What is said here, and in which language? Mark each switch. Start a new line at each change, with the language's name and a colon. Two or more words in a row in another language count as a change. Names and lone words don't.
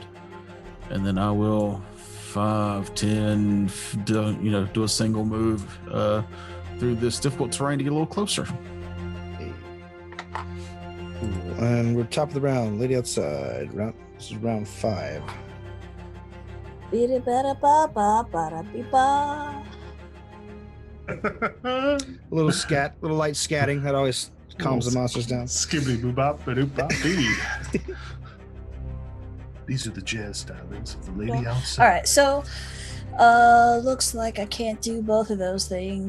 English: And then I will 5, 10, do a single move through this difficult terrain to get a little closer. And we're top of the round. Lady outside. This is round 5. Bida-bada-ba-ba-bada-bee-ba. A little light scatting. That always calms the monsters down. Skibbity boo bop ba doop bop bee. These are the jazz stylings of the lady outside. All right, so looks like I can't do both of those things.